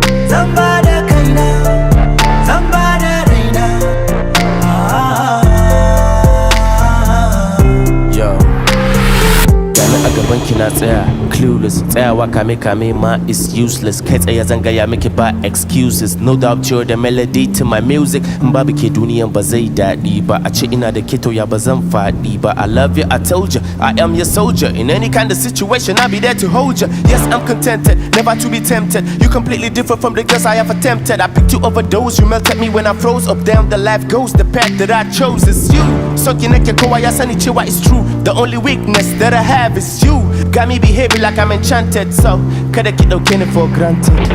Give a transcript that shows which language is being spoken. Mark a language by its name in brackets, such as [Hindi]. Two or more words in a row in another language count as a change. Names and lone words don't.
[Hausa] Zan ba da kaina, zan ba da raina. Yo. Gani a gaban ki na tsaya, clueless. Tsayawa kame kame ma [English] is useless. [Hausa] Kai tsaye zan gaya miki ba excuses. [English] No doubt you're the melody to my music. [Hausa] In babu ke duniyan ba zai daɗi ba. A ce ina da ke to ya ba zan faɗi ba. [English] I love you, I told you. I am your soldier. In any kind of situation, I'll be there to hold you. Yes, I'm contented, never to be tempted. You completely different from the girls I have attempted. I picked you over those, you melted me when I froze. Up, down, the life goes, the path that I chose is you. [Hausa] So ki nake kowa ya sani cewa [English] it's true. The only weakness that I have is you. Got me behaving like I'm enchanted, so [Hausa] kada ki ɗauke ni [English] for granted.